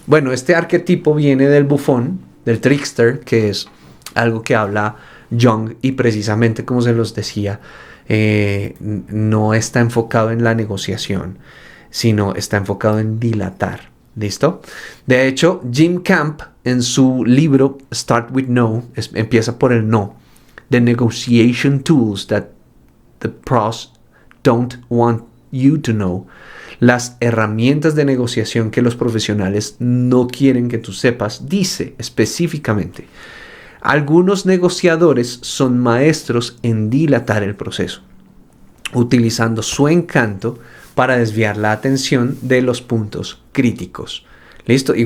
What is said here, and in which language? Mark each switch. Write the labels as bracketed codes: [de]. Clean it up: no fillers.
[es] Bueno, este arquetipo viene del bufón, del trickster, que es algo que habla Jung, y precisamente como se los decía, no está enfocado en la negociación, sino está enfocado en dilatar. ¿Listo? De hecho, Jim Camp, en su libro Start with No, empieza por el no. [en] The negotiation tools that the pros don't want you to know. [es] Las herramientas de negociación que los profesionales no quieren que tú sepas. Dice específicamente: algunos negociadores son maestros en dilatar el proceso, utilizando su encanto para desviar la atención de los puntos críticos. ¿Listo?